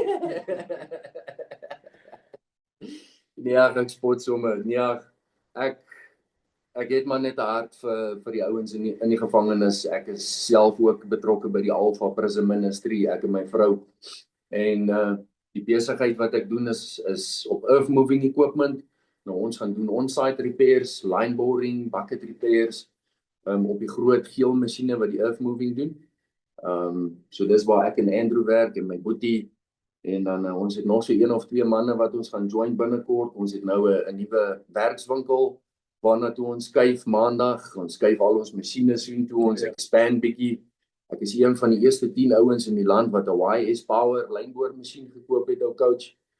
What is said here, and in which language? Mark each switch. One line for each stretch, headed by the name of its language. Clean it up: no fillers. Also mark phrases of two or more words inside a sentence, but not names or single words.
Afrikaans: Nee, ek spot sommer. Nee, ek het maar net 'n hart vir die ouens in die gevangenis. Ek is self ook betrokke by die Alpha Prison Ministry, ek en my vrou. En die besigheid wat ek doen is op
English: earth moving equipment.
Afrikaans: Nou ons gaan doen
English: on-site repairs, line boring, bucket repairs,
Afrikaans: op die groot geel masjiene wat die
English: earth moving
Afrikaans: doen. So dis waar ek en Andrew werk en my boetie. En dan ons het nog so 1 of 2 manne wat ons gaan join binnekort. Ons het nou 'n nuwe werkswinkel waarna toe ons skuif maandag. Ons skuif al ons masjiene soontoe, ons expand bietjie. Ek is een van die eerste 10 ouens in die land wat 'n YS Power lynboormasjien gekoop het, ou coach.